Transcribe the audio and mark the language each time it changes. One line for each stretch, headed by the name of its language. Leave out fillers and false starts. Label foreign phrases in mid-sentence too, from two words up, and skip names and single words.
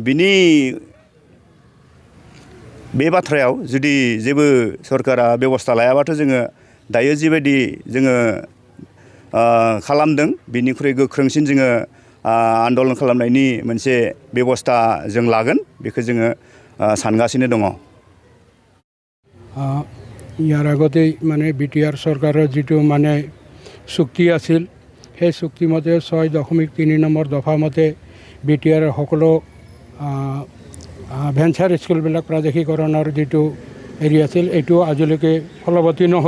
Bodo: बिनि बे बाथ्रायाव जुदि जेबो सरकारा बेबस्था लायाबाथ' जोङो दायो जिबायदि जोङो खालामदों बिनिख्रुइ गोख्रोंसिन जोङो आन्दलन खालामनायनि मोनसे बेबस्था जों लागोन बेखौ जोङो सानगासिनो दङ
Assamese: ইয়াৰ আগতে মানে বিটিআৰ চৰকাৰৰ যিটো মানে চুক্তি আছিল সেই চুক্তিমতে 6.3 নম্বৰ দফা মতে বিটিআৰ সকলো ভেঞ্চাৰ স্কুলবিলাক প্ৰাদেশিকৰণৰ যিটো হেৰি আছিল এইটো আজিলৈকে ফলৱতী নহ'ল